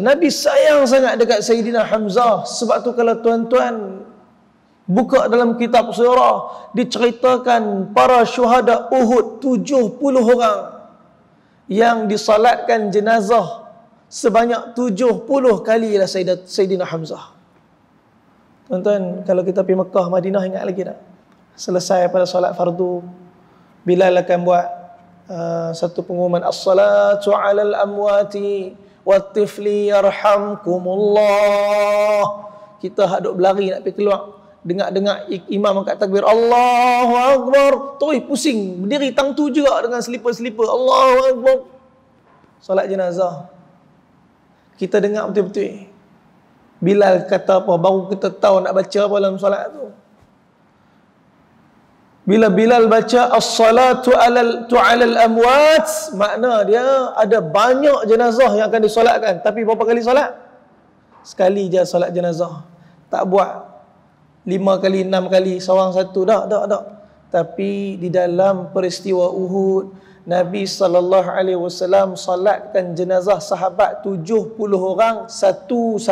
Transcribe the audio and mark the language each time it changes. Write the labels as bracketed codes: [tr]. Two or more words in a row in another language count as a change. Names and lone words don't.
[ms] Nabi sayang sangat dekat Sayyidina Hamzah. Sebab tu kalau tuan-tuan buka dalam kitab sirah, diceritakan para syuhada Uhud 70 orang yang disalatkan jenazah sebanyak 70 kali lah Sayyidina Hamzah. Tuan-tuan, kalau kita pergi Mekah, Madinah, ingat lagi tak? Selesai pada solat fardu, Bilal akan buat satu pengumuman, [ar] الصلاة على الأموات والطفل يرحمكم الله. [ms] Kita haduk berlari nak pergi keluar, dengar imam angkat takbir, [ar] الله أكبر, [ms] terus pusing, berdiri tang tu juga dengan selipar-selipar, [ar] الله أكبر. [ms] Solat jenazah, kita dengar betul-betul Bilal kata apa, baru kita tahu nak baca apa dalam solat tu. Bila Bilal baca [ar] الصلاة على الأموات, [ms] makna dia ada banyak jenazah yang akan disolatkan. Tapi berapa kali solat? Sekali je solat jenazah. Tak buat 5 kali, 6 kali, seorang satu. Tak. Tapi di dalam peristiwa Uhud, Nabi [ar] صلى الله عليه وسلم [ms] solatkan jenazah sahabat 70 orang satu.